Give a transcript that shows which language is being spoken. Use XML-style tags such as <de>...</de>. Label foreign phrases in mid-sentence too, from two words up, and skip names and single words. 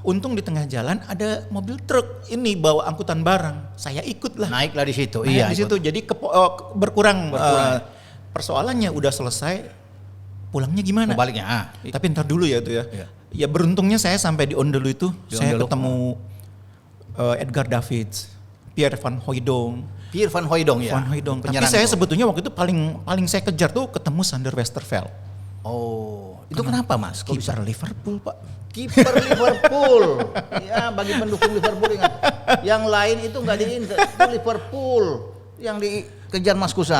<id>Untung di tengah jalan ada mobil truk ini bawa angkutan barang. Saya ikut lah. Naiklah di situ. Iya. Di situ jadi berkurang. Persoalannya udah selesai. Pulangnya gimana? Baliknya. Tapi ntar dulu ya itu ya. Ya beruntungnya saya sampai di Ondelu itu saya ketemu Edgar Davids, Pierre van Hooijdonk. Pierre van Hooijdonk ya. Van Hooijdonk. Tapi saya sebetulnya waktu itu paling saya kejar tuh ketemu Sander Westerveld. Oh, itu kenapa Mas? Kiper Liverpool Pak. Kiper Liverpool. Ya bagi pendukung Liverpool ingat. Yang lain itu nggak itu Liverpool yang dikejar Mas Kusa.</id>